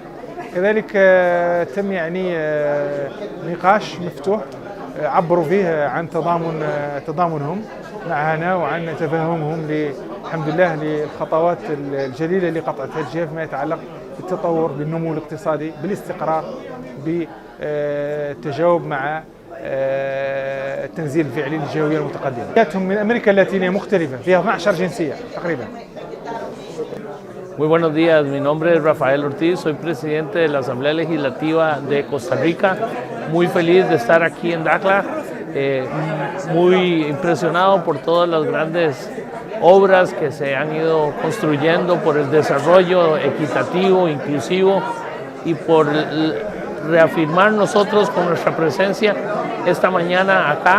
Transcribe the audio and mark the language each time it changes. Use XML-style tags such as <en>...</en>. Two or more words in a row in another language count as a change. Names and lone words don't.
<ar>كذلك تم يعني نقاش مفتوح عبروا فيه عن تضامنهم معنا وعن تفهمهم الحمد لله للخطوات الجليلة اللي قطعتها الجهة فيما يتعلق بالتطور، بالنمو الاقتصادي، بالاستقرار، بالتجاوب مع التنزيل الفعلي للجهوية المتقدمة. جهاتهم من أمريكا اللاتينية مختلفة، فيها 12 جنسية تقريبا.</ar> <es>Muy buenos días, mi nombre es Rafael Ortiz, soy presidente de la Asamblea Legislativa de Costa Rica. Muy feliz de estar aquí en Dakhla, muy impresionado por todas las grandes obras que se han ido construyendo, por el desarrollo equitativo, inclusivo y por reafirmar nosotros con nuestra presencia esta mañana acá.</es>